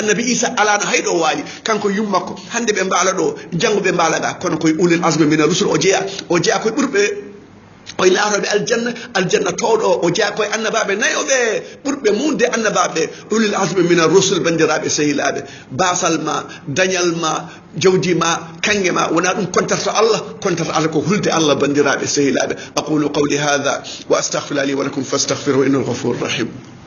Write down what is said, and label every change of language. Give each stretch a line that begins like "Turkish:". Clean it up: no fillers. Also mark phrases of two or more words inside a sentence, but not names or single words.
Fula: annabi Isa alano hayɗo waali kanko yummakko hande ɓe mbaala ɗo janggo ɓe mbaalaɗa kono koye
Arabic: أولو العزم من الرسل
Fula: o jeeya koye ɓurɓe o laaroɓe aljanna towɗo o jaa koye annabaɓe nayoɓe ɓurɓe munde annabaɓe
Arabic: أولو العزم من الرسل
Fula: bandiraɓe sehilaɓe basal ma dañal ma jawdi ma kange ma wona ɗum kontata Allah ko hulde Allah bandiraɓe sehilaɓe
Arabic: أقول قولي هذا وأستغفر لي ولكم فاستغفروه إنه هو الغفور الرحيم